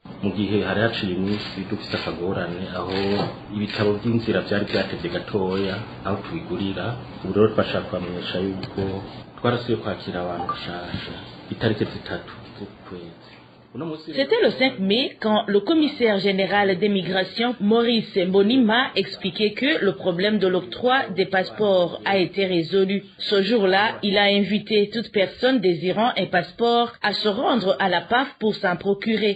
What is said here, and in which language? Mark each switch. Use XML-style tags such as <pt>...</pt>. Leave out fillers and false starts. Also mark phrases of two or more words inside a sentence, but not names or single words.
<rn>mu gihe hari haciye iminsi dufite akagorane aho ibitabo by'inzira byari byatevye gatoya aho tubigurira. Ubu rero twashaka kwamenyesha yuko twarasubiye kwakira abantu bashasha itariki 3 z'ukwezi.</rn> <fr>C'était le 5 mai quand le commissaire général des migrations, Maurice Mbonimpa, expliquait que le problème de l'octroi des passeports a été résolu. Ce jour-là, il a invité toute personne désirant un passeport à se rendre à la PAF pour s'en procurer.</fr>